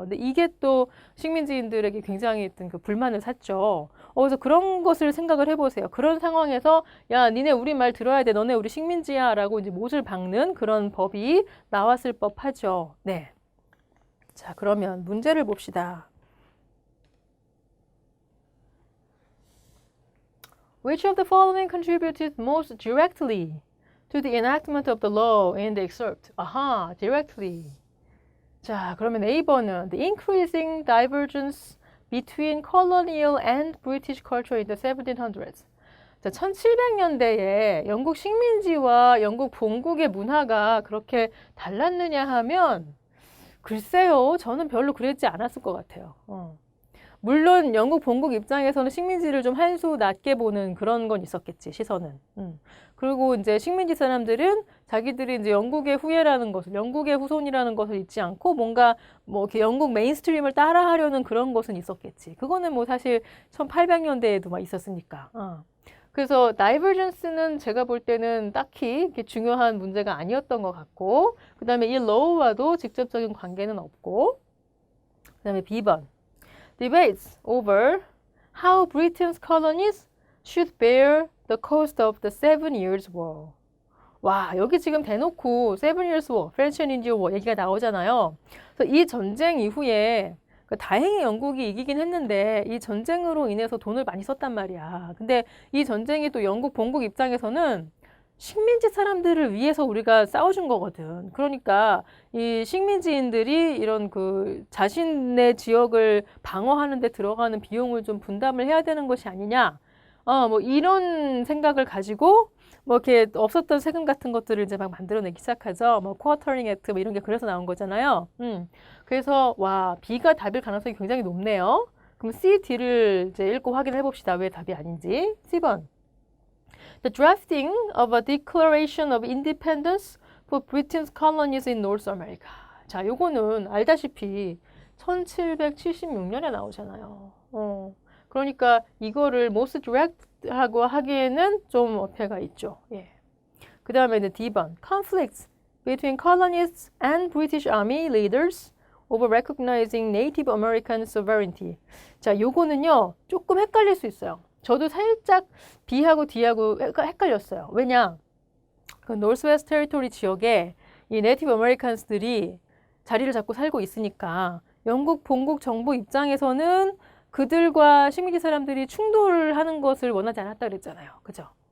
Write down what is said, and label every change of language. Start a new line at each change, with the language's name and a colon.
Korean: 근데 이게 또 식민지인들에게 굉장히 어떤 그 불만을 샀죠. 그래서 그런 것을 생각을 해보세요. 그런 상황에서 야, 니네 우리 말 들어야 돼. 너네 우리 식민지야 라고 이제 못을 박는 그런 법이 나왔을 법하죠. 네. 자, 그러면 문제를 봅시다.
English: Which of the following contributed most directly to the enactment of the law in the excerpt?
Korean: 아하, directly. 자, 그러면 A번은
English: the increasing divergence between colonial and British culture in the 1700s.
Korean: 자, 1700년대에 영국 식민지와 영국 본국의 문화가 그렇게 달랐느냐 하면 글쎄요, 저는 별로 그랬지 않았을 것 같아요. 물론 영국 본국 입장에서는 식민지를 좀 한 수 낮게 보는 그런 건 있었겠지, 시선은. 그리고 이제 식민지 사람들은 자기들이 이제 영국의 후예라는 것을, 영국의 후손이라는 것을 잊지 않고 뭔가 뭐 이렇게 영국 메인스트림을 따라하려는 그런 것은 있었겠지. 그거는 뭐 사실 1800년대에도 막 있었으니까. 그래서 다이버전스는 제가 볼 때는 딱히 이렇게 중요한 문제가 아니었던 것 같고, 그 다음에 이 law와도 직접적인 관계는 없고, 그 다음에 B번.
English: Debates over how Britain's colonies should bear the cost of the Seven Years' War.
Korean: 와, 여기 지금 대놓고 Seven Years' War, French and Indian War 얘기가 나오잖아요. 그래서 이 전쟁 이후에 다행히 영국이 이기긴 했는데 이 전쟁으로 인해서 돈을 많이 썼단 말이야. 근데 이 전쟁이 또 영국 본국 입장에서는 식민지 사람들을 위해서 우리가 싸워준 거거든. 그러니까 이 식민지인들이 이런 그 자신의 지역을 방어하는 데 들어가는 비용을 좀 분담을 해야 되는 것이 아니냐. 뭐 이런 생각을 가지고 뭐 이렇게 없었던 세금 같은 것들을 이제 막 만들어내기 시작하죠. 뭐 쿼터링 액트 뭐 이런 게 그래서 나온 거잖아요. 그래서 와, B가 답일 가능성이 굉장히 높네요. 그럼 C, D를 이제 읽고 확인해 봅시다. 왜 답이 아닌지. C번.
English: The drafting of a Declaration of Independence for Britain's colonies in North America.
Korean: 자, 요거는 알다시피 1776년에 나오잖아요. 그러니까 이거를 most direct하고 하기에는 좀 어폐가 있죠. 예. 그 다음에는 D번.
English: Conflicts between colonists and British Army leaders over recognizing Native American sovereignty.
Korean: 자, 요거는요, 조금 헷갈릴 수 있어요. 저도 살짝 B하고 D하고 헷갈렸어요. 왜냐? 그 노스웨스트 테리토리 지역에 이 네이티브 아메리칸스들이 자리를 잡고 살고 있으니까 영국 본국 정부 입장에서는 그들과 식민지 사람들이 충돌을 하는 것을 원하지 않았다 그랬잖아요. 그죠?